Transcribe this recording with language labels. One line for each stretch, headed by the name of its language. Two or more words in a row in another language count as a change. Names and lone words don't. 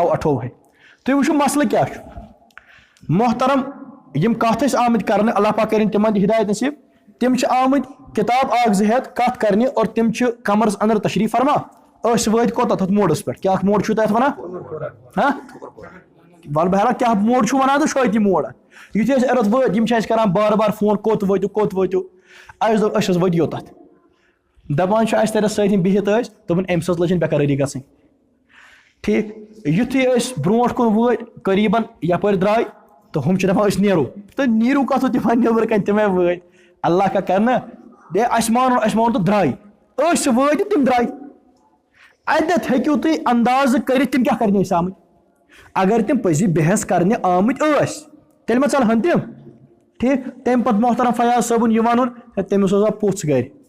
Kashmiri: 9:28 تُہۍ وٕچھِو مسلہٕ کیٛاہ چھُ محترم یِم کتھ ٲسۍ آمٕتۍ کرنہٕ اللہ پاک کٔرِنۍ تِمن تہِ ہدایت نصیٖب تِم چھِ آمٕتۍ کِتاب 1-2 ہٮ۪تھ کتھ کرنہِ اور تِم چھِ کمرس انٛدر تشریٖف فرما أسۍ وٲتۍ کوٚتاہ تتھ موڈس پٮ۪ٹھ کیٛاہ موڈ چھُو تۄہہِ اَتھ ونان ہاں ول بہرحال کیٛاہ موڈ چھُو ونان تہٕ چھُ موڈ یُتھُے أسۍ ارد وٲتۍ یِم چھِ اَسہِ کران بار بار فون کوٚت وٲتِو اَسہِ دوٚپ أسۍ حظ وٲتۍ یوٚتَتھ دپان اس تیرے سۭتۍ بِہِتھ ٲسۍ دوٚپُن أمۍ سٕنٛز لٔجِن بےٚقرٲری گژھٕنۍ ٹھیٖک یُتھُے أسۍ برونٛٹھ کُن وٲتۍ قریٖبن یپٲرۍ درٛاے تہٕ ہُم چھِ دپان أسۍ نیرو تہٕ نیٖرِو کتھ تِمن نیٚبرٕ کنۍ تِمے وٲتۍ
Urdu: اللہ کا کرنا
Kashmiri: دے اَسہِ مانُن تہٕ درٛاے أسۍ وٲتۍ تِم درٛاے اتٮ۪تھ ہیٚکِو تُہۍ اندازٕ کٔرِتھ تِم کیٛاہ کرنہِ ٲسۍ آمٕتۍ اگر تِم پٔزی بحث کرنہِ آمٕتۍ ٲسۍ تیٚلہِ ما ژلہن تِم ٹھیٖک تمہِ پتہٕ محترم فیاض صٲبُن یہِ وَنُن تٔمِس اوس پوٚژھ گرِ